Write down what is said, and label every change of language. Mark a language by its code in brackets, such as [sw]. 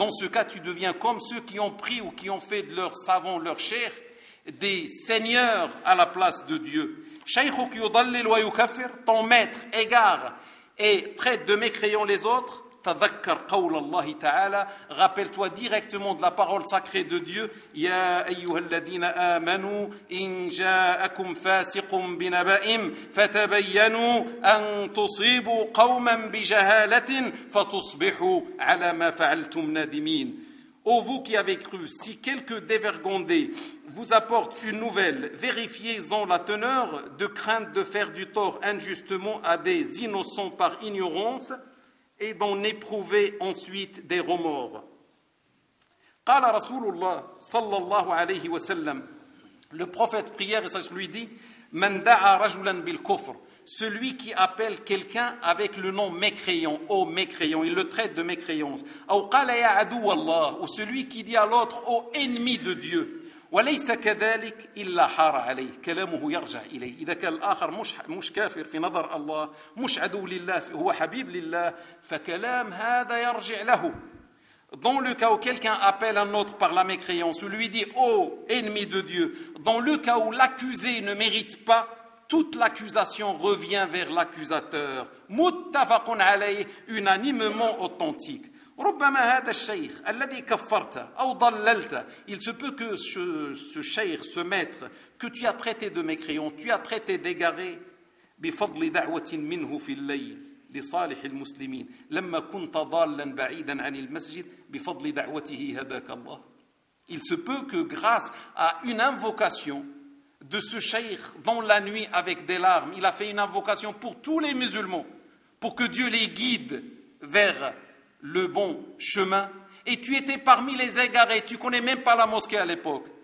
[fr] Dans ce cas, tu deviens comme ceux qui ont pris ou qui ont fait de leurs savants, leurs chers, des seigneurs à la place de Dieu. [ar] شيخك يضلل ويكفر. [fr] Ton maître égare et traite de mécréants les autres. [ar] تذكر قول الله تعالى. [fr] Rappelle-toi directement de la parole sacrée de Dieu. [ar] يا أيها الذين آمنوا إن جاءكم فاسق بنبائم فتبينوا أن تصيبوا قوما بجهالة فتصبحوا على ما فعلتم نادمين. [fr] Ô vous qui avez cru, si quelques dévergondés vous apportent une nouvelle, vérifiez-en la teneur de crainte de faire du tort injustement à des innocents par ignorance. Et d'en éprouver ensuite des remords. [ar] قال رسول الله صلى الله عليه وسلم. [fr] Le prophète prière et lui dit: [ar] من دعا رجلا بالكفر. [fr] Celui qui appelle quelqu'un avec le nom mécréant, ô mécréant, il le traite de mécréance. [ar] أو قال يا عدو الله. [fr] Ou celui qui dit à l'autre ô ennemi de Dieu. [ar] وليس كذلك إلا حار عليه كلامه يرجع إليه إذا كان الآخر مش كافر في نظر الله مش عدو لله هو حبيب لله فكلام هذا يرجع له [fr] dans le cas où quelqu'un appelle un autre par la mécréance ou lui dit oh ennemi de Dieu dans le cas où l'accusé ne mérite pas toute l'accusation revient vers l'accusateur [ar] متفق عليه [fr] unanimement authentique [ar] ربما هذا الشيخ الذي كفرته أو ضللته. [fr] Il se peut que ce cheikh, ce maître, que tu as traité de mécréant, tu as traité d'égaré, [ar] بفضل دعوة منه في الليل لصالح المسلمين. لما كنت ضالا بعيدا عن المسجد بفضل دعوته هداك الله. [fr] Il se peut que grâce à une invocation de ce cheikh dans la nuit avec des larmes, il a fait une invocation pour tous les musulmans, pour que Dieu les guide vers le bon chemin, et tu étais parmi les égarés, tu connais même pas la mosquée à l'époque.